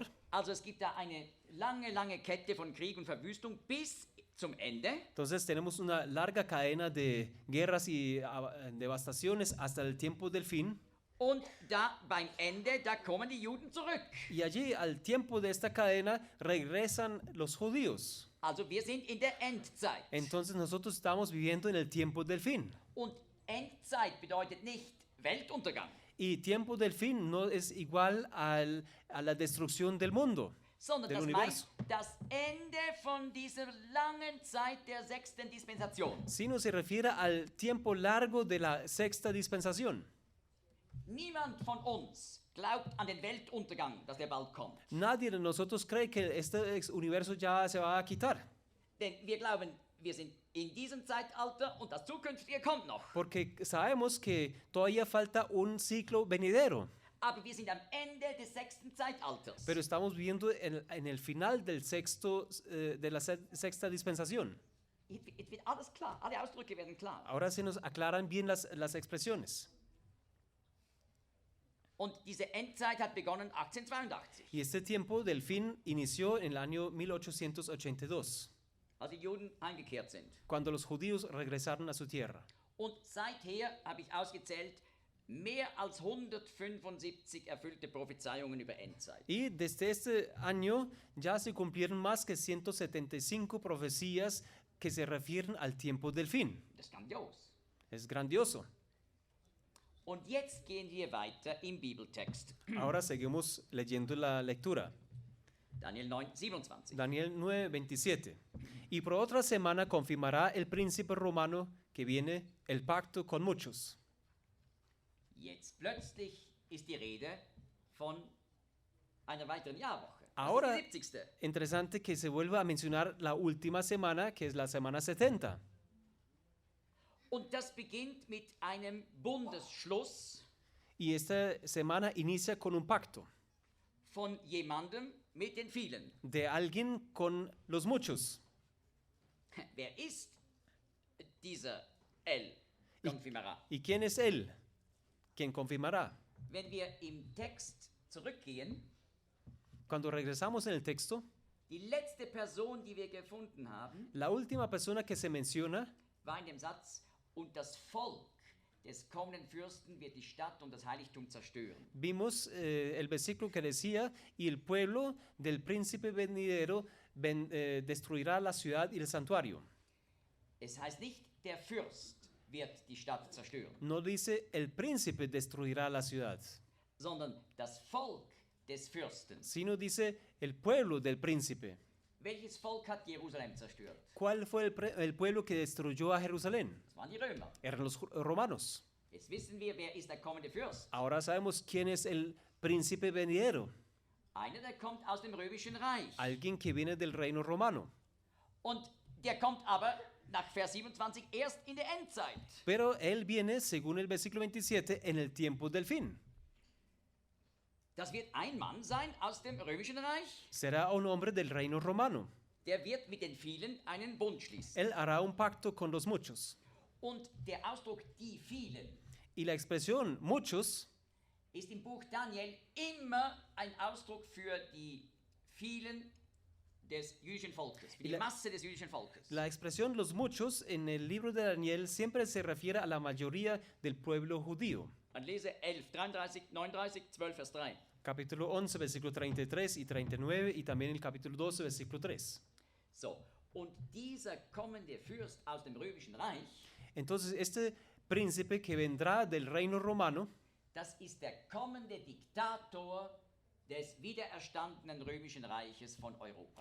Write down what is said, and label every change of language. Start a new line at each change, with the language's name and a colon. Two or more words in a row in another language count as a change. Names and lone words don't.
German: Also es gibt da eine lange, lange Kette von Krieg und Verwüstung bis zum Ende.
Spanish: Entonces tenemos una larga cadena de guerras y devastaciones hasta el tiempo del fin.
German: Und da beim Ende, da kommen die Juden zurück.
Spanish: Y allí, al tiempo de esta cadena, regresan los judíos.
German: Also wir sind in der Endzeit.
Spanish: Entonces nosotros estamos viviendo en el tiempo del fin.
German: Und Endzeit bedeutet nicht Weltuntergang,
Spanish: Y tiempo del fin no es igual a la destrucción del mundo,
German: sondern
Spanish: del
German: das
Spanish: universo,
German: meint das Ende von dieser langen Zeit der 6. Dispensation.
Spanish: sino se refiere al tiempo largo de la sexta dispensación.
German: Niemand von uns glaubt an den Weltuntergang, dass der bald kommt.
Spanish: Nadie de nosotros cree que este universo ya se va a quitar,
German: Denn wir glauben, wir sind in diesem Zeitalter und das Zukünftige kommt noch.
Spanish: porque sabemos que todavía falta un ciclo venidero,
German: Aber wir sind am Ende des 6. Zeitalters.
Spanish: pero estamos viviendo en el final del de la sexta dispensación.
German: Jetzt wird alles klar, alle Ausdrücke werden klar.
Spanish: Ahora se nos aclaran bien las expresiones.
German: Und diese Endzeit hat begonnen 1882,
Spanish: Y este tiempo del fin inició en el año 1882,
German: als die Juden eingekehrt sind.
Spanish: cuando los judíos regresaron a su tierra.
German: Und seither habe ich ausgezählt, mehr als 175 erfüllte Prophezeiungen über Endzeit.
Spanish: Y desde este año ya se cumplieron más que 175 profecías que se refieren al tiempo del fin.
German: Das ist grandios.
Spanish: Es grandioso.
German: Und jetzt gehen wir weiter im Bibeltext.
Spanish: Ahora seguimos leyendo la lectura. Daniel 9, 27. Daniel 9:27. Y por otra semana confirmará el príncipe romano que viene el pacto con muchos.
German: Jetzt plötzlich ist die Rede von einer weiteren Jahrwoche.
Spanish: Ahora,
German: Das ist die 70.
Spanish: interesante que se vuelva a mencionar la última semana, que es la semana 70.
German: Und das beginnt mit einem Bundesschluss
Spanish: Y esta semana inicia con un pacto
German: von jemandem mit den vielen.
Spanish: de alguien con los muchos.
German: Wer ist dieser
Spanish: El Konfirmara? ¿Y quién es él? ¿Quién confirmará?
German: Wenn wir im Text zurückgehen,
Spanish: Cuando regresamos en el texto,
German: die letzte Person, die wir gefunden haben,
Spanish: la última persona que se menciona
German: war in dem Satz, und das Volk des kommenden Fürsten wird die Stadt und das Heiligtum zerstören.
Spanish: vimos el versículo que decía, y el pueblo del príncipe venidero destruirá la ciudad y el santuario.
German: Es heißt nicht, der Fürst wird die Stadt zerstören,
Spanish: No dice el príncipe destruirá la ciudad,
German: sondern das Volk des Fürsten.
Spanish: sino dice el pueblo del príncipe.
German: Welches Volk hat Jerusalem zerstört?
Spanish: ¿Cuál fue el pueblo que destruyó a Jerusalén?
German: Das waren die Römer.
Spanish: Eran los romanos.
German: Jetzt wissen wir, wer ist der kommende Fürst.
Spanish: Ahora sabemos quién es el príncipe venidero,
German: Einer, der kommt aus dem Römischen Reich.
Spanish: alguien que viene del reino romano.
German: Und der kommt aber nach Vers 27 erst in der Endzeit.
Spanish: Pero él viene, según el versículo 27, en el tiempo del fin.
German: Das wird ein Mann sein aus dem Römischen Reich.
Spanish: Será un hombre del reino romano.
German: Der wird mit den vielen einen Bund schließen.
Spanish: Él hará un pacto con los muchos.
German: Und der Ausdruck die vielen
Spanish: Y la expresión muchos
German: ist im Buch Daniel immer ein Ausdruck für die vielen des jüdischen Volkes, für die Masse des jüdischen Volkes.
Spanish: La expresión los muchos en el libro de Daniel siempre se refiere a la mayoría del pueblo judío.
German: Man lese 11, 33, 39, 12, Vers 3.
Spanish: Capítulo 11, versículo 33 y 39 y también el capítulo 12, versículo 3.
German: So, Und dieser kommende Fürst aus dem römischen Reich,
Spanish: Entonces, este príncipe que vendrá del reino romano,
German: das ist der kommende Diktator des wiedererstandenen römischen Reiches von Europa.